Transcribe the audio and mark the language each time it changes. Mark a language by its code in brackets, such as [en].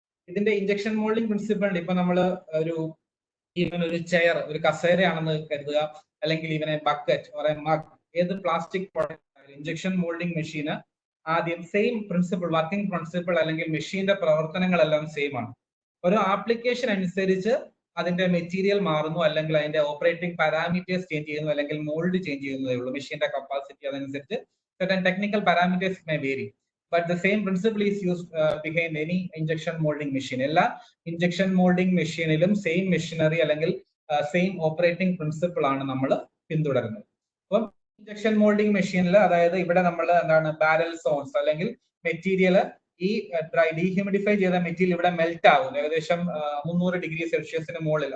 [ml] ഇതിന്റെ injection moulding principle ഇപ്പൊ നമ്മൾ ഒരു ചെയർ, ഒരു കസേരയാണെന്ന് കരുതുക, അല്ലെങ്കിൽ ഇവനെ ബക്കറ്റ്, മഗ്, ഏത് പ്ലാസ്റ്റിക് പ്രോഡക്റ്റ് ഇഞ്ചക്ഷൻ മോൾഡിംഗ് മെഷീന് ആദ്യം സെയിം പ്രിൻസിപ്പിൾ, വർക്കിംഗ് പ്രിൻസിപ്പിൾ അല്ലെങ്കിൽ മെഷീന്റെ പ്രവർത്തനങ്ങളെല്ലാം സെയിം ആണ്. ഒരു ആപ്ലിക്കേഷൻ അനുസരിച്ച് അതിന്റെ മെറ്റീരിയൽ മാറുന്നു, അല്ലെങ്കിൽ അതിന്റെ ഓപ്പറേറ്റിംഗ് പാരാമീറ്റേഴ്സ് ചേഞ്ച് ചെയ്യുന്നു, അല്ലെങ്കിൽ മോൾഡ് ചേഞ്ച് ചെയ്യുന്നതേ ഉള്ളൂ. മെഷീന്റെ കപ്പാസിറ്റി അതനുസരിച്ച് [en] certain technical parameters may vary, but the same principle is used behind any injection molding machine. [ml] എല്ലാ ഇഞ്ചക്ഷൻ മോൾഡിംഗ് മെഷീനിലും സെയിം മെഷീനറി അല്ലെങ്കിൽ സെയിം ഓപ്പറേറ്റിംഗ് പ്രിൻസിപ്പിൾ ആണ് നമ്മൾ പിന്തുടരുന്നത്. അപ്പം ഇഞ്ചക്ഷൻ മോൾഡിംഗ് മെഷീനിൽ, അതായത് ഇവിടെ നമ്മൾ എന്താണ് ബാരൽ സോൺസ് അല്ലെങ്കിൽ മെറ്റീരിയൽ ഈ ഡീഹ്യൂമിഡിഫൈ ചെയ്ത മെറ്റീരിയൽ ഇവിടെ മെൽറ്റ് ആകുന്നു ഏകദേശം 300 ഡിഗ്രി സെൽഷ്യസിന് മുകളിൽ.